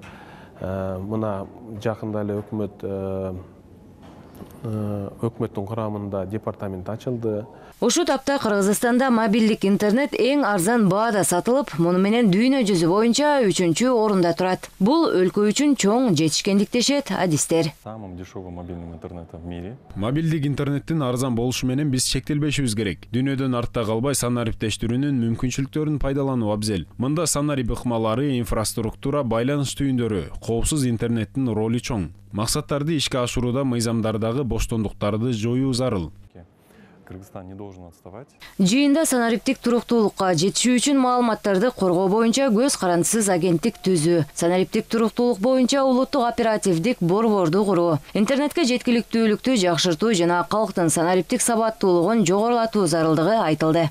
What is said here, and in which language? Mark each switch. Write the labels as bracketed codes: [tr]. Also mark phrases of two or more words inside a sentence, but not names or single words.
[ky] Мына жакында эле өкмөттүн курамында департамент ачылды. Ушу тапта Кыргызстанда мобилдик интернет эң арзан баада сатылып, муну менен дүйнө жүзү боюнча 3-чү орунда турат. Бул өлкө үчүн чоң жетишкендик дешет адистер. [ru] Самым дешевым мобильным интернетом в мире. [ky] Мобилдик интернеттин арзан болушу менен биз чектелбешибиз керек. Дүйнөдөн артта калбай санариптештирүүнүн мүмкүнчүлүктөрүн пайдалануу абзел. Мында санарип ыкмалары, инфраструктура, байланыш түйүндөрү, коопсуз интернеттин ролу чоң. Максаттарды ишке ашырууда мыйзамдардагы боштондуктарды жоюу зарыл. [ru] Кыргызстан не должен отставать. [ky] Жыйында санариптик туруктуулукка жетишүү үчүн маалыматтарды коргоо боюнча көз карандысыз агенттик түзүү, санариптик туруктуулук боюнча улуттук оперативдик борборду куруу, интернетке жеткиликтүүлүктү жакшыртуу жана калктын санариптик сабаттуулугун жогорулатуу зарылдыгы айтылды.